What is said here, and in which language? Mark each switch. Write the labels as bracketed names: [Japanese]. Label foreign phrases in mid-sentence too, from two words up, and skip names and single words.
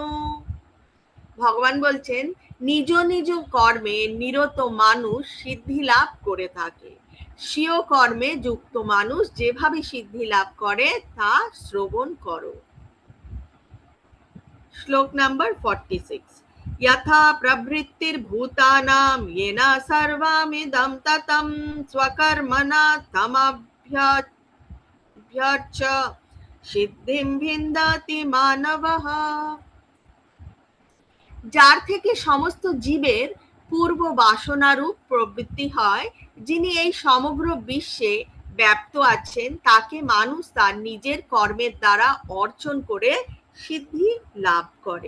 [Bangla] ভগবান বলছেন, নিজ নিজ কর্মে নিরত মানুষ সিদ্ধি লাভ করে থাকে। স্বীয় কর্মে যুক্ত মানুষ যেভাবে সিদ্ধি লাভ করে তা শ্রবণ করো। শ্লোক নাম্বার 46। [Sanskrit] যথা প্রবৃত্তির ভূতানাম येन सर्वमिदं ततं स्वकर्मणा तमभ्यर्च्य সিদ্ধিম ভিন্দাতি মানবঃ। [Bangla] যার থেকে সমস্ত জীবের পূর্ব বাসনারূপ প্রবৃত্তি হয়, যিনি এই সমগ্র বিশ্বে ব্যাপ্ত আছেন, তাকে মানুষ তার নিজের কর্মের দ্বারা অর্জন করে সিদ্ধি লাভ করে।